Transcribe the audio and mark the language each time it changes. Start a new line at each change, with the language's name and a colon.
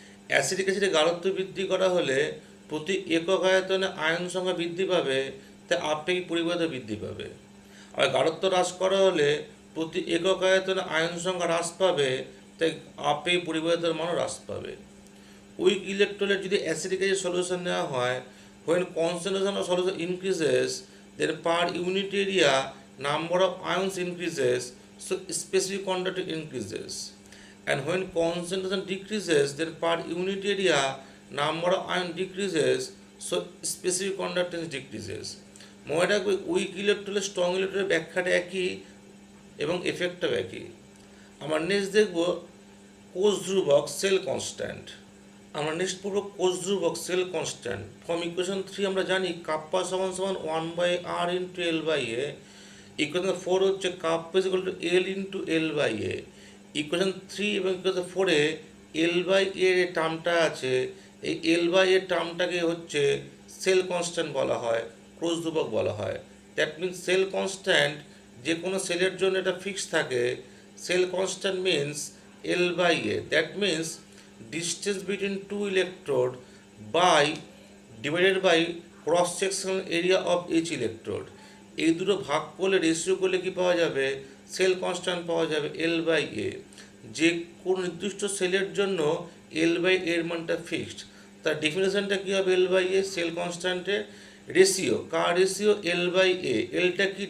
Bangla: Acetic অ্যাসিডের গাঢ়ত্ব বৃদ্ধি করা হলে প্রতি একক আয়তনে আয়ন সংখ্যা বৃদ্ধি পাবে, তাই আপেক্ষিক পরিবাহিতা বৃদ্ধি পাবে। আর গাঢ়ত্ব হ্রাস করা হলে প্রতি একক আয়তনে আয়ন সংখ্যা হ্রাস পাবে, তাই আপেক্ষিক পরিবাহিতার মানও হ্রাস পাবে। উইক ইলেকট্রোলাইট যদি অ্যাসিডিক অ্যাসিড সলিউশন নেওয়া হয়,
English: when concentration of solution increases, then per unit area number of ions increases, so specific conductivity increases. And when concentration decreases, then per unit area number of ions decreases, so specific conductance decreases.
Bangla: মনে রাখবে weak electrolyte strong electrolyte ব্যাখ্যাটা একই এবং এফেক্টটাও একই। আমরা next দেখব কোষ ধ্রুবক সেল কনস্ট্যান্ট। আমরা নেক্সট পড়ব কোষ ধ্রুবক সেল কনস্ট্যান্ট।
English: from equation 3
Bangla: আমরা জানি কাপ্পা সমান 1/r
English: Into L by A. Equation 4 হচ্ছে kappa is equal to L into L by A.
Bangla: Equation 3 এবং ইকুয়েশন 4-এ এল বাই এর টার্মটা আছে, এই এল বাই এর টার্মটাকে হচ্ছে সেল কনস্ট্যান্ট বলা হয়, কোষ ধ্রুবক বলা হয়।
English: that means
Bangla: সেল কনস্ট্যান্ট যে কোনো সেলের জন্য এটা ফিক্স থাকে।
English: Cell constant means L by A, that means distance between two electrode by divided by cross sectional area of each electrode।
Bangla: এই দুটো ভাগ করলে রেশিও করলে কি পাওয়া যাবে? সেল কনস্ট্যান্ট পাওয়া যাবে এল বাই এ। যে কোনো নির্দিষ্ট সেলের জন্য এল বাই এর মানটা ফিক্সড। তার ডেফিনেশনটা কী হবে? L by A sell কনস্ট্যান্টের ratio, car ratio? L by এ। এলটা কি?